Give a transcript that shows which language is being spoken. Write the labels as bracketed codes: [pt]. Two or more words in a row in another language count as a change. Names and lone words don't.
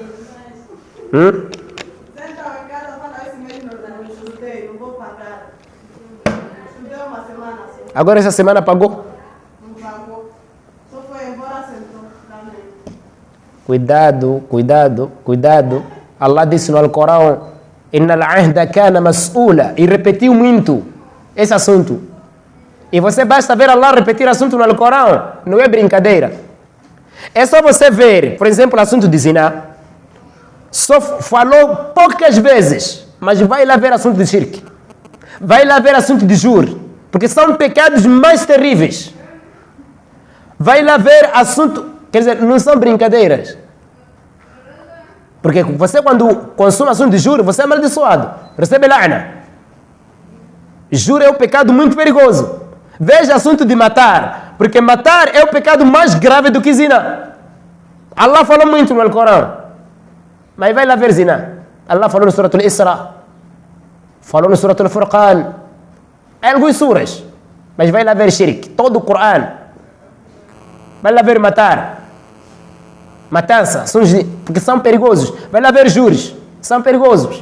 [pt] Senta em casa, fala esse mês não estudei, não vou pagar. Estudei uma semana só, Agora essa semana pagou? não pagou. Só foi embora, sentou também. Cuidado, cuidado, cuidado. Allah disse no Alcorão: [ar] إن العهد كان مسؤولا. [pt] E repetiu muito esse assunto. E você basta ver Allah repetir assunto no Alcorão. Não é brincadeira. É só você ver, por exemplo, o assunto de zina. Só falou poucas vezes, mas vai lá ver assunto de shirk. Vai lá ver assunto de juro, porque são pecados mais terríveis. Vai lá ver assunto, quer dizer, não são brincadeiras. Porque você quando consome assunto de juro, você é amaldiçoado, recebe la'na. Juro é um pecado muito perigoso. Veja assunto de matar, porque matar é o pecado mais grave do que zina. Allah falou muito no Alcorão. Mas vai lá ver zina. Allah falou no Surah Al-Isra. Falou no Surah Al-Furqan. É algumas suras. Mas vai lá ver shirk. Todo o Coran. Vai lá ver matar. Matança. Porque são perigosos. Vai lá ver juros. São perigosos.